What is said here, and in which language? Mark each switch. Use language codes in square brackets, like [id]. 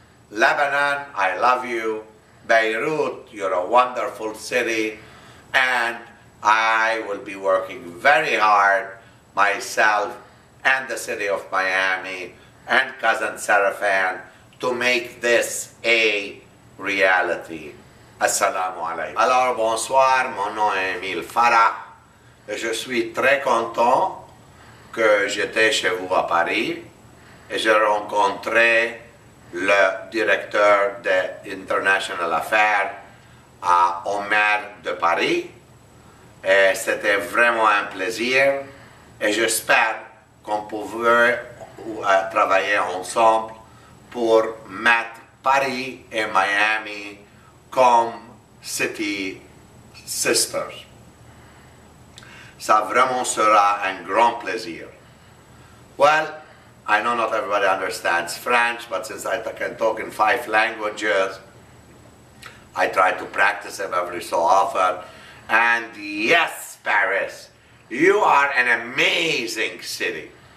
[en] Lebanon, I love you. Beirut, you're a wonderful city. And I will be working very hard, myself and the city of Miami and Cousin Seraphan, to make this a reality. [ar] Assalamu alaikum. [fr] Alors bonsoir, mon nom est Emile Farah. Je suis très content que j'étais chez vous à Paris et j'ai rencontré le directeur des International Affairs à Omer de Paris. Et c'était vraiment un plaisir et j'espère qu'on pouvait travailler ensemble pour mettre Paris et Miami comme [en] city sisters. [fr] Ça vraiment sera un grand plaisir. [en] Well, I know not everybody understands French, but since I can talk in 5 languages, I try to practice them every so often. And yes, Paris, you are an amazing city.